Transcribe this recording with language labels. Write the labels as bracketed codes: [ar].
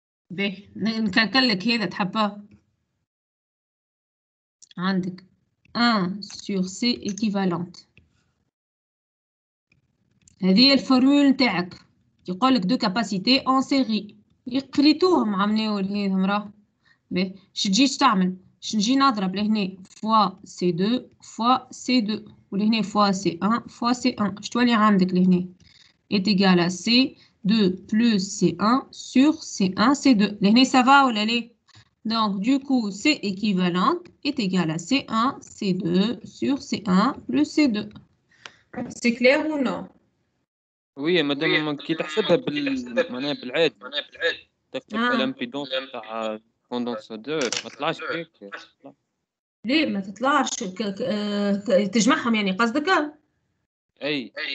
[ar] باهي نكلكل لك هذا تحبه عندك [fr] 1 sur C équivalente. [ar] هذه هي الفورمول نتاعك يقول لك دو كاباسيتي اون سيري قريتوهم عملناو هذهم راه. باهي اش تجي تعمل؟ اش نجي نضرب لهنا فوا سي 2 فوا سي 2 ولهنا فوا سي 1 فوا سي 1 اش تولي عندك لهنا [fr] est égal à C2 plus C1 sur C1 C2 [ar] لهنا [fr] ça va [ar] ولا ليه؟ [fr] donc du coup C équivalente est égal à C1 C2 sur C1 plus C2. C'est clair ou non? Oui, madame [ar] كي تحسبها معناها بالعادي تفتح الامبيدونس تاع كوندنساتور ما طلعش هيك. ليه ما تطلعش تجمعهم يعني قصدك؟ اي